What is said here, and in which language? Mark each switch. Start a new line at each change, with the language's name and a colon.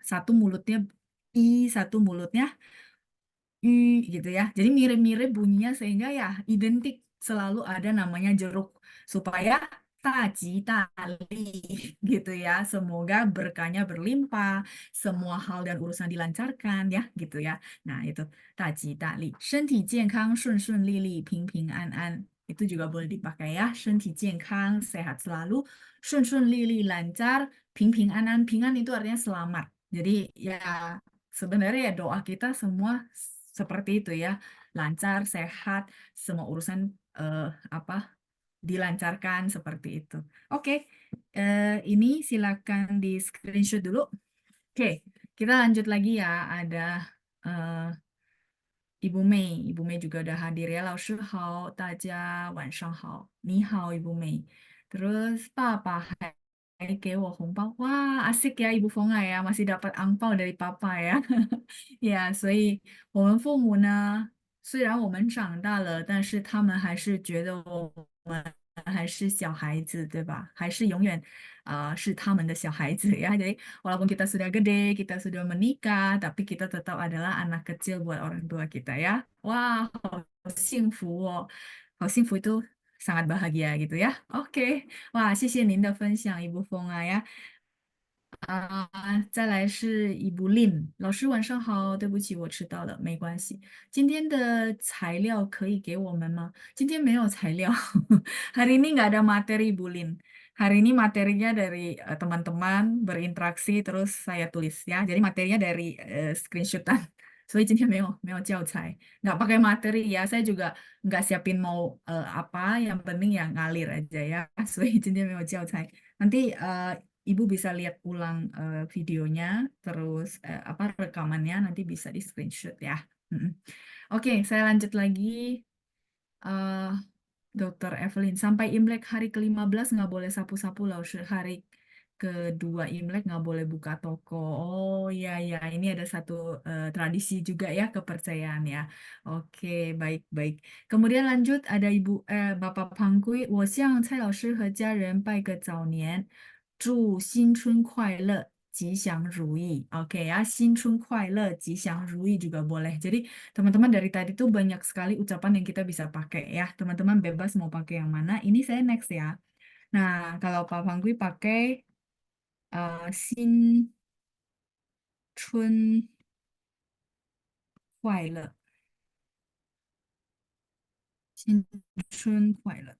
Indonesian: Satu mulutnya I, satu mulutnya gitu ya. Jadi mirip-mirip bunyinya sehingga ya identik selalu ada namanya jeruk supaya taji tali gitu ya. Semoga berkahnya berlimpah, semua hal dan urusan dilancarkan ya gitu ya. Nah, itu taji tali.
Chinese: 身体健康顺顺利利平平安安.Itu juga boleh dipakai ya.
Indonesian: 身体健康 sehat selalu, 顺顺利利 lancar, 平平安安. Pingan itu artinya selamat. Jadi ya sebenarnya ya doa kita semua seperti itu ya, lancar, sehat, semua urusan eh, apa dilancarkan seperti itu. Oke, ini silakan di screenshot dulu. Oke, kita lanjut lagi ya. Ada eh, Ibu Mei, Ibu Mei juga udah hadir ya.
Chinese: 老师好，大家晚上好。你好, Ibu Mei.
Indonesian: Terus Papa, hai,
Chinese: 给我红包.
Indonesian: Wah, asik ya Ibu Fonga ya, masih dapat angpau dari Papa ya.
Chinese: Ya, 所以我们父母呢，虽然我们长大了，但是他们还是觉得我们还是小孩子，对吧？还是永远是他们的小孩子ya.
Indonesian: Jadi walaupun kita sudah gede, kita sudah menikah, tapi kita tetap adalah anak kecil buat orang tua kita ya. Wah,
Chinese: 好幸福哦，好幸福
Indonesian: itu sangat bahagia gitu ya. Oke, wah,
Chinese: 谢谢您的分享，
Indonesian: Ibu Fonga ya.
Chinese: 再来是伊布林老师，晚上好。对不起，我迟到了，没关系。今天的材料可以给我们吗？今天没有材料。
Indonesian: Hari ini nggak ada materi Bulin. Hari ini materinya dari teman-teman berinteraksi terus saya tulis ya. Jadi materinya dari screenshotan.
Chinese: 所以今天没有教材，
Indonesian: nggak pakai materi ya. Saya juga nggak siapin mau apa. Yang penting ya ngalir aja ya.
Chinese: 所以今天没有教材。
Indonesian: Nanti Ibu bisa lihat ulang videonya, terus apa rekamannya nanti bisa di screenshot ya. Mm-mm. Oke, saya lanjut lagi. eh Dokter Evelyn, sampai Imlek hari ke-15 nggak boleh sapu-sapu loh. Hari kedua Imlek nggak boleh buka toko. Oh iya ya, ini ada satu tradisi juga ya, kepercayaan ya. Oke, baik-baik. Kemudian lanjut ada Bapak Pangkui,
Chinese: 我向蔡老师和家人拜个早年，祝新春快乐。
Indonesian: 吉祥如意, oke ya, 新春快乐, 吉祥如意 juga boleh. Jadi teman-teman dari tadi tuh banyak sekali ucapan yang kita bisa pakai ya. Teman-teman bebas mau pakai yang mana. Ini saya next ya. Nah, kalau Pak Panggui pakai
Chinese: 新春快乐，新春快乐。